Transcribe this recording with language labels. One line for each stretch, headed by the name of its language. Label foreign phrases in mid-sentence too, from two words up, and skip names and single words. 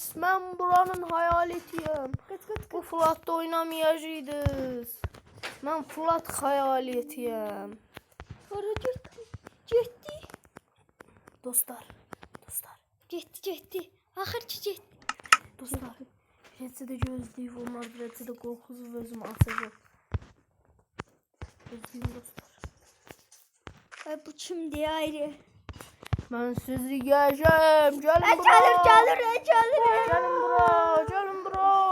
Azerbaijani: Mən buranın hayaletiyim. Bu flatda oynamayacaqdınız. Mən flat hayaletiyim. Hara getdi? Dostlar. Getdi. Axır ki getdi. Dostlar.
Turkish: Birisi de gözlüyü olmaz. Birisi de korkusuz özümü atacak.
Azerbaijani: Gözlüyüm dostlar. Ay bu kimdir ayrı?
Turkish: Ben sizi yiyeceğim. Gelin bura.
Azerbaijani: Gəlir.
Turkish: Gelin bura. Gelin bura.